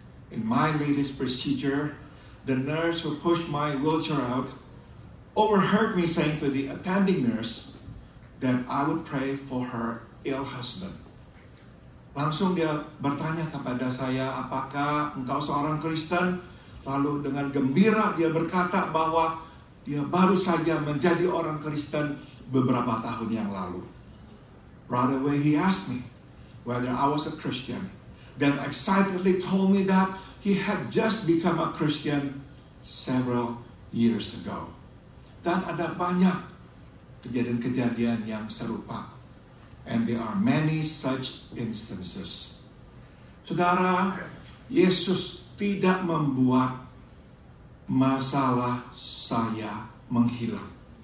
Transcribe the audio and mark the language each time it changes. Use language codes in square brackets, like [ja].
[en] In my latest procedure, the nurse who pushed my wheelchair out overheard me saying to the attending nurse that I would pray for her ill husband. [id] Langsung dia bertanya kepada saya, apakah engkau seorang Kristen? Lalu dengan gembira dia berkata bahwa dia baru saja menjadi orang Kristen beberapa tahun yang lalu. [en] Right away he asked me whether I was a Christian. Then excitedly told me that he had just become a Christian several years ago. [id] Dan ada banyak kejadian-kejadian yang serupa. [en] And there are many such instances. [id] Saudara, Yesus tidak membuat masalah saya menghilang.